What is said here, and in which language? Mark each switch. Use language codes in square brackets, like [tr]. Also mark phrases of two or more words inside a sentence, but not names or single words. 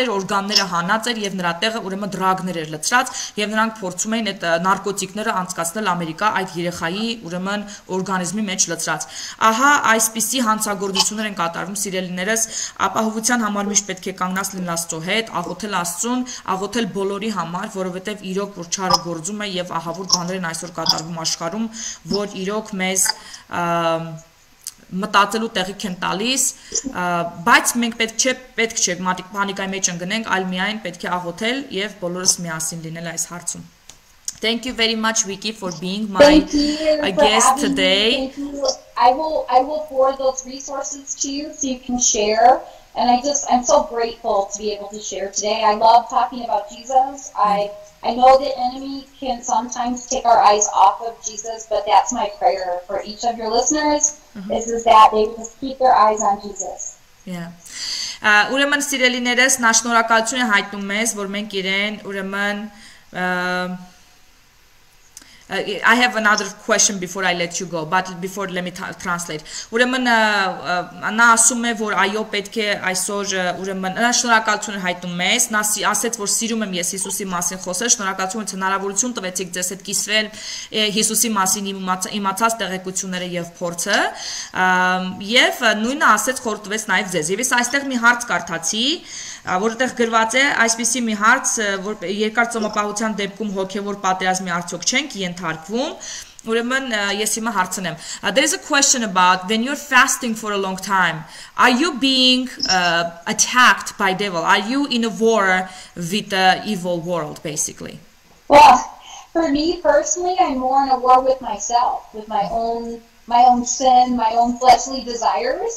[hy] էր, օրգանները հանած էր եւ նրա տեղը ուրեմն դրագներ էր լցրած եւ նրանք փորձում էին այդ նարկոտիկները անցկացնել Ամերիկա այդ երեխայի ուրեմն օրգանիզմի մեջ լցրած։ Ահա այսպիսի հանցագործություններ են կատարվում, սիրելիներս, ապահովության համար միշտ պետք է կանգնած լինել Աստծո հետ, աղոթել Աստծուն, աղոթել բոլորի համար, որովհետև իրոք որ չարը գործում է եւ ահավոր բաներ են այսօր կատարվում աշխարհում, որ իրոք մեզ մտածելու տեղիք են տալիս, բայց մենք պետք չէ պանիկայի մեջ ընկնենք, այլ միայն պետք է աղոթել եւ բոլորս միասին լինել այս հարցում։ [en] Thank you very much, Vicky, for being my guest today. I will forward those resources to you so you can share. And I'm so grateful to be able to share today. I love talking about Jesus. I know the enemy can sometimes take our eyes off of Jesus, but that's my prayer for each of your listeners, is that they just keep their eyes on Jesus. Yeah. [hy] Ուրեմն սիրելիներս, նա շնորհակալություն է հայտնում մեզ, որ մենք իրեն ուրեմն [en] I have another question before I let you go, but before let me translate. [hy] Ուրեմն նա ասում է, որ այո պետք է այսօր ուրեմն նա շնորհակալություն է հայտնում մեզ, նա ասեց, որ սիրում եմ ես Հիսուսի մասին խոսել, շնորհակալություն եք հնարավորություն տվեցիք ձեզ հետ կիսվել Հիսուսի մասին իմացած տեղեկությունները եւ փորձը, եւ նույնը ասեց խորհուրդ տվեց նաեւ ձեզ։ Եվ ես այստեղ մի հարց կարդացի, որտեղ գրված է այսպիսի մի հարց, որ երկար ծոմապահության դեպքում հոգեվոր պատերազմի արդյոք չենք ենթարկվում, ուրեմն ես հիմա հարցնեմ. [en] There is a question about when you're fasting for a long time, are you being attacked by devil? Are you in a war with the evil world, basically? Well, for me personally, I'm more in a war with myself, with my own sin, my own fleshly desires.